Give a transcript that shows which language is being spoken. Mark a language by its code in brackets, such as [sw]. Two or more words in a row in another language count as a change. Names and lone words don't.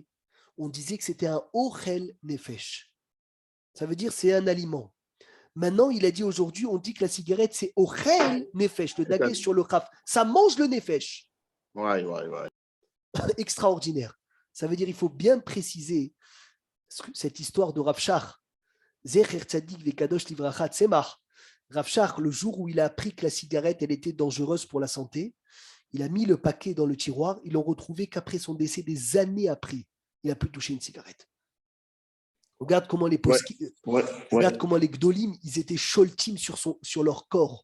[fr] On disait que c'était un [he] אוכל נפש. [fr] Ça veut dire c'est un aliment. Maintenant, il a dit aujourd'hui, on dit que la cigarette, c'est [he] אוכל נפש, [fr] le dagesh sur le chaf. Ça mange le nefesh. Ouais. Extraordinaire. Ça veut dire il faut bien préciser cette histoire de Rav Shach. [he] זכר צדיק וקדוש לברכה צמח. [fr] Rav Shach, le jour où il a appris que la cigarette, elle était dangereuse pour la santé, il a mis le paquet dans le tiroir. Ils l'ont retrouvé qu'après son décès, des années après, il n'a plus touché une cigarette. Regarde comment les regarde comment les gdolim, ils étaient sholtim sur leur corps.